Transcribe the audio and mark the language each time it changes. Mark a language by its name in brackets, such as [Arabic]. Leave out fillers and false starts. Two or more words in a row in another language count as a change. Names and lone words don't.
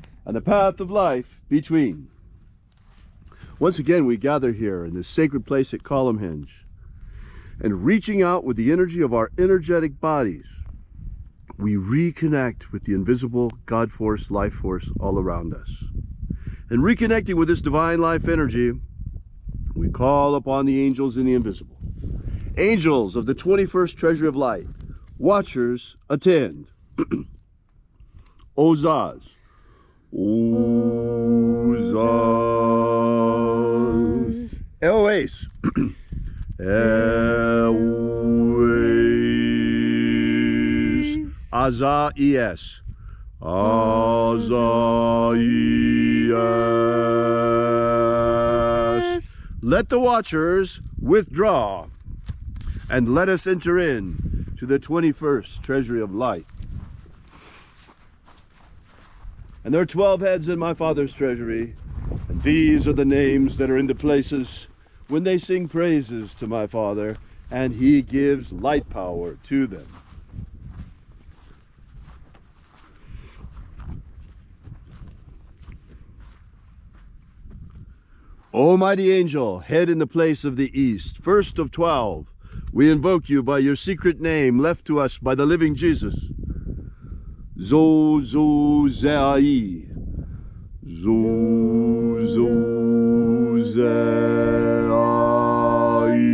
[English] And the path of life between. Once again, we gather here in this sacred place at Column Hinge, and reaching out with the energy of our energetic bodies, we reconnect with the invisible God Force, life force all around us. And reconnecting with this divine life energy, we call upon the angels in the invisible. Angels of the 21st Treasury of Light, watchers attend. Ozaz. Ozaz. Eloes. Eloes. Azaies. Azaies. Let the watchers withdraw, and let us enter in to the 21st Treasury of Light. And there are 12 heads in my Father's treasury, and these are the names that are in the places when they sing praises to my Father, and he gives light power to them. O mighty angel, head in the place of the east, first of 12, we invoke you by your secret name left to us by the living Jesus. Zozozai. Zozozai.